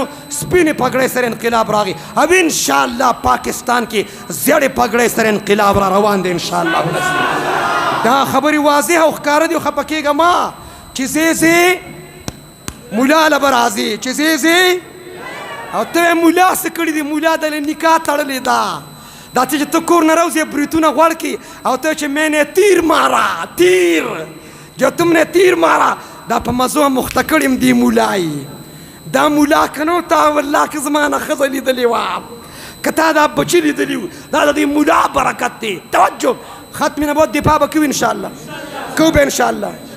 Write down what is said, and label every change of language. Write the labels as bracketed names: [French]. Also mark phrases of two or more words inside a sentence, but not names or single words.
[Pashto] سپینې پګړۍ سره انقلاب راغی او انشاءالله پاکستان کې زیړې پګړۍ سره انقلاب را روان دی [Arabic] انشاءالله العظیم [Pashto] دا خبرې واضح او ښکاره دي خفه کېږه ما چې زی مولا له به راځي چې زی او ته مولا څه کړي دي مولا دله نکاح تړلې ده دا چې ته کور نه راوځې بریتونه غوړ کړي او ته چې [Urdu] میں نے تیر مارا تیر جو تم نے تیر مارا [Pashto] دا په مزو مخته کړیم دی مولای دا مولا که نه تا والله که زما نه ښځه لیدلې وه که تا دا بچي لیدلي وو دا د دې مولا برکت دی توجه ختم نبوت دفاع به کوو انشاءالله کوو به انشاءالله